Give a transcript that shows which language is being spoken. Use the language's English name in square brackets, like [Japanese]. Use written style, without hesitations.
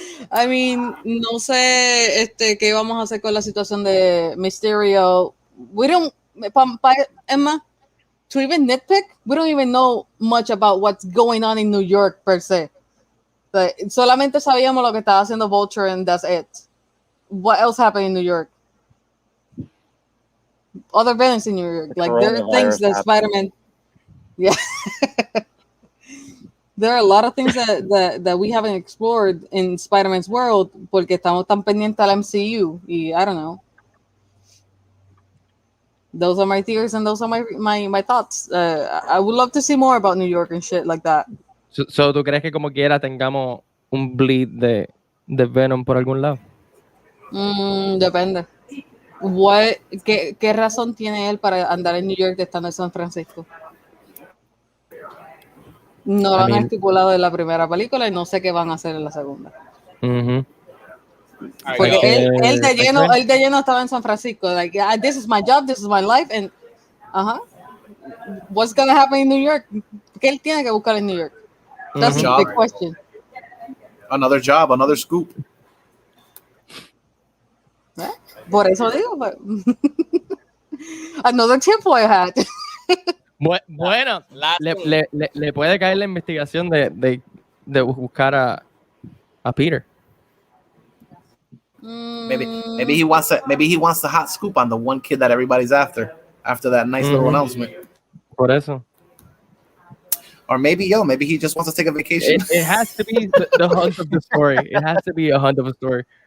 [English] I mean, [Spanish] no sé qué vamos a hacer con la situación de Mysterio. [English] We don't, Emma, to even nitpick, we don't even know much about what's going on in New York per se. [Spanish] Solamente sabíamos lo que estaba haciendo [English] Vulture and that's it. What else happened in New York? Other villains in New York. Like there are things that Spider-Man. Yeah. There are a lot of things that we haven't explored in Spider-Man's world [Spanish] porque estamos tan pendientes al MCU. Y [English] I don't know. Those are my theories and those are my thoughts. I would love to see more about New York and shit like that. [Spanish] So ¿tú crees que como quiera tengamos un bleed de Venom por algún lado? Depende. ¿Qué razón tiene él para andar en New York estando en San Francisco? No lo han estipulado en la primera película y no sé qué van a hacer en la segunda. Porque él de lleno estaba en San Francisco. [English] Like, this is my job, this is my life, and what's gonna happen in New York? [Spanish] ¿Qué él tiene que buscar en New York? [English] That's a big question. Another job, another scoop. [Spanish] Por eso digo, [English] but another tinfoil hat. [Spanish] Bueno, le puede caer la investigación de buscar a Peter. [English] Maybe he wants the hot scoop on the one kid that everybody's after that nice little announcement. [Spanish] Por eso. [English] Or maybe he just wants to take a vacation. It has to be the hunt of the story. It has to be a hunt of a story.